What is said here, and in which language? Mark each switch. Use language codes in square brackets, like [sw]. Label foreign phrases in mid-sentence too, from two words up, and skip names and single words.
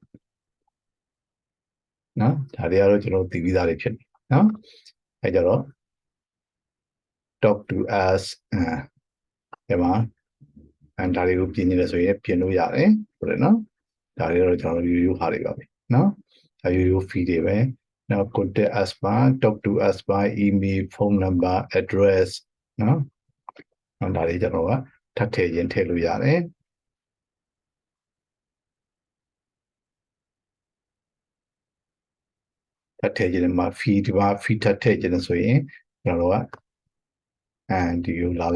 [my] နော်ဒါတွေကတော့ကျွန်တော်သိပြီးသားတွေဖြစ်နေနော်အဲကြတော့ [en] talk to us [my] ဒီမှာဒါတွေကိုပြင်နေတယ်ဆိုရင်ပြင်လို့ရတယ်ဟုတ်တယ်နော်ဒါတွေကတော့ကျွန်တော်ရိုးရိုးဟာတွေပါပဲနော်ဒါရိုးရိုး fee တွေပဲနောက် [en] contact us [my] ပါ [en] talk to us [my] ပါ [en] email phone number address [my] နော်ဒါတွေကျွန်တော်ကထပ်ထည့်ရင်ထည့်လို့ရတယ် ထပ်ထည့်ခြင်းမှာ fee ဒီမှာ fee ထပ်ထည့်ခြင်းဆိုရင်ကျွန်တော်တို့ကဒီကိုလာ